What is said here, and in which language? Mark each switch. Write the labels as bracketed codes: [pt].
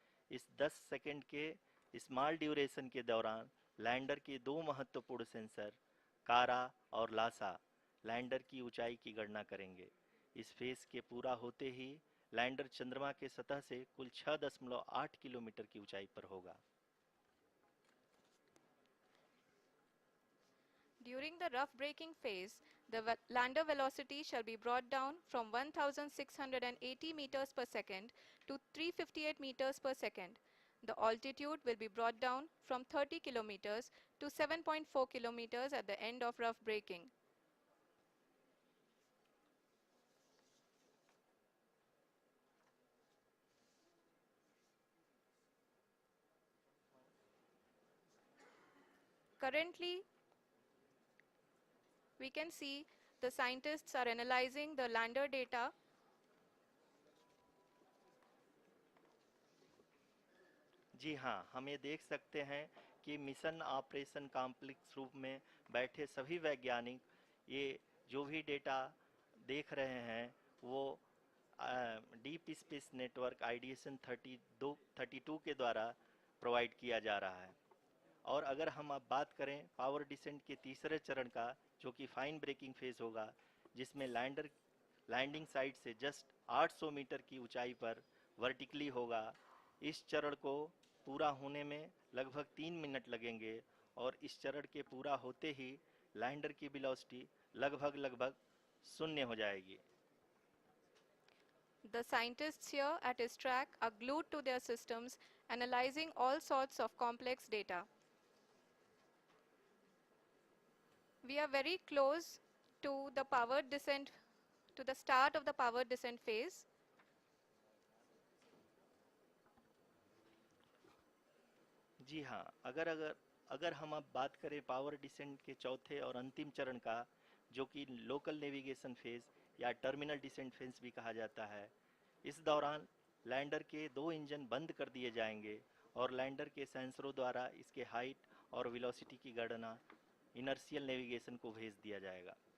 [hi] इस 10 सेकंड के small duration के दौरान लैंडर के दो महत्वपूर्ण सेंसर कारा और लासा लैंडर की ऊंचाई की गणना करेंगे। इस फेज के पूरा होते ही लैंडर चंद्रमा के सतह से कुल 6.8 किलोमीटर की ऊंचाई पर होगा। [en] During the rough braking phase, the lander velocity shall be brought down from 1680 meters per second to 358 meters per second. The altitude will be brought down from 30 kilometers to 7.4 kilometers at the end of rough braking. Currently, we can see the scientists are analyzing the lander data. [hi] जी हाँ, हम ये देख सकते हैं कि mission operation complex रूप में बैठे सभी वैज्ञानिक ये जो भी डेटा देख रहे हैं वो डीप स्पेस नेटवर्क आईडीएसएन 32 के द्वारा प्रोवाइड किया जा रहा है। और अगर हम अब बात करें पावर डिसेंट के तीसरे चरण का, जो कि फाइन ब्रेकिंग फेज होगा, जिसमें लैंडर लैंडिंग साइट से जस्ट 800 मीटर की ऊंचाई पर वर्टिकली होगा। इस चरण को पूरा होने में लगभग 3 मिनट लगेंगे और इस चरण के पूरा होते ही लैंडर की वेलोसिटी लगभग शून्य हो जाएगी। [en] The scientists here at his track are glued to their systems, analyzing all sorts of complex data. We are very close to the powered descent, to the start of the powered descent phase. [hi] जी हाँ, अगर अगर अगर हम अब बात करें power descent के चौथे और अंतिम चरण का, जो कि लोकल नेविगेशन फेज या टर्मिनल डिसेंट फेज भी कहा जाता है, इस दौरान लैंडर के दो इंजन बंद कर दिए जाएंगे और लैंडर के सेंसरों द्वारा इसके हाइट और वेलोसिटी की गणना इनर्शियल नेविगेशन को भेज दिया जाएगा।